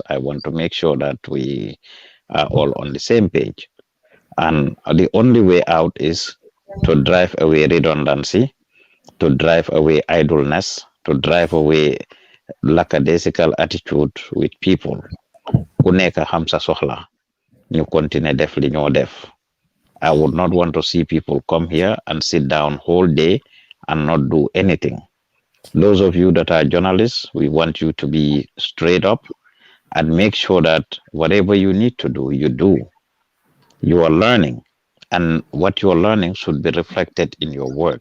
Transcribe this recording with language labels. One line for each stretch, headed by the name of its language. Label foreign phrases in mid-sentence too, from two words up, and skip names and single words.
English: I want to make sure that we are all on the same page. And the only way out is to drive away redundancy, to drive away idleness, to drive away lackadaisical attitude with people.
Wolof: Ku nekk xam sa soxla ñu continuer def li ñoo def.
English: I would not want to see people come here and sit down whole day and not do anything. Those of you that are journalists, we want you to be straight up and make sure that whatever you need to do, you do. You are learning, and what you are learning should be reflected in your work.